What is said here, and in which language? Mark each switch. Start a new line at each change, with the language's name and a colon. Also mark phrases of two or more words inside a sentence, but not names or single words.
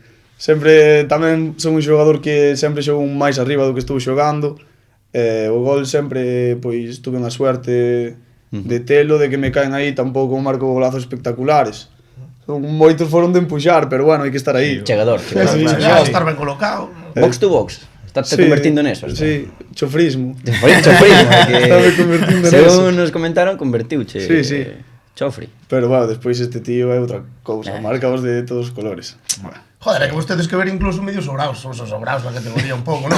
Galician: Sempre tamén son un xogador que sempre xogo máis arriba do que estou xogando. O gol sempre, pois, tuve unha suerte de telo, de que me caen aí, tampouco marco golazos espectaculares. Moitos foron de empuxar, pero bueno, hai que estar aí. Chegador. Sí, Claro, estar ben colocado.
English: Box to box.
Galician: Estás convertindo neso. Sí, chofrismo. Chofrismo, Estame convertindo neso. según nos comentaron, convertiuche. Sí, sí. Chofri. Pero bueno, despois este tío é outra cousa, marcaos de todos os colores. Joder, é que vostedes que ver incluso medio sobraos, son sobraos na categoría un pouco, non?